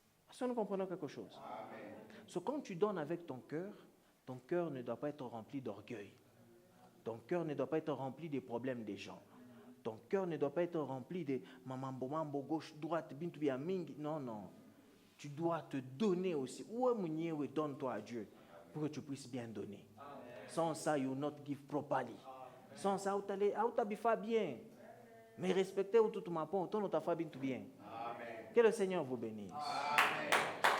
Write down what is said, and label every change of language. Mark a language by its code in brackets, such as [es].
[fr] Est-ce que nous comprenons quelque chose? So, quand tu donnes avec ton cœur ne doit pas être rempli d'orgueil. Ton cœur ne doit pas être rempli des problèmes des gens. Ton cœur ne doit pas être rempli de mamambo, gauche, droite, [ln] bintu mingi. [fr] Non, non. Tu dois te donner aussi. Donne-toi à Dieu pour que tu puisses bien donner. Sans ça, [en] you will not give properly. [fr] Sans ça, tu vas bien. Mais respectez tout le monde, tu vas bien. Que le Seigneur vous bénisse. Amen.